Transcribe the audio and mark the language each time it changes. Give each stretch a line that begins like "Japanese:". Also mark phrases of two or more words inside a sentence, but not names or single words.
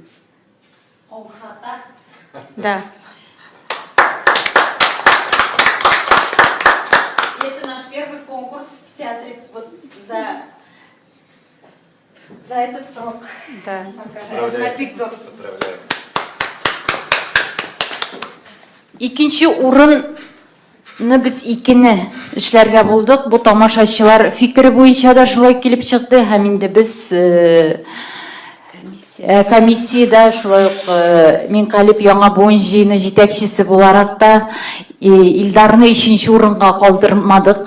Tatar: Ошата.
Russian: Да. И это наш первый конкурс в театре вот за этот срок. Да. Поздравляем.
Tatar: Икенче урынны біз икене эшләргә булдык. Бу тамашачылар фикере буенча да шулай килеп чыкты. Һәм инде без комиссияда шулай ук Минкалип яңа буын җыйыны җитәкчесе буларак та Илдарны 3нче урынга калдырмадык.